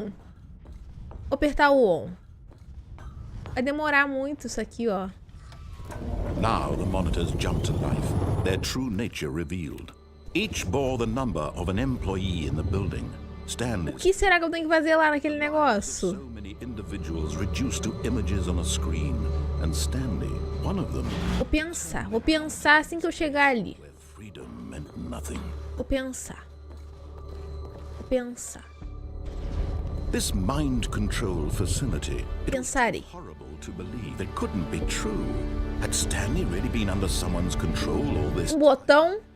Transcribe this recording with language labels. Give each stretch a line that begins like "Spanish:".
Portuguese: Vou apertar o on. Vai demorar muito isso aqui, ó.
English: Now the monitors jumped to life, their true nature revealed. Each bore the number of an employee in the building. Stanley.
Portuguese: O que será que eu tenho que fazer lá naquele negócio?
English: So many individuals reduced to images on a screen, and Stanley, one of them.
Portuguese: Vou pensar assim que eu chegar ali.
English: Where freedom meant nothing.
Portuguese: Vou pensar.
English: This mind control facility.
Portuguese: Pensarei.
English: Horrible to believe it couldn't be true. Had Stanley really been under someone's control all this?
Portuguese: Botão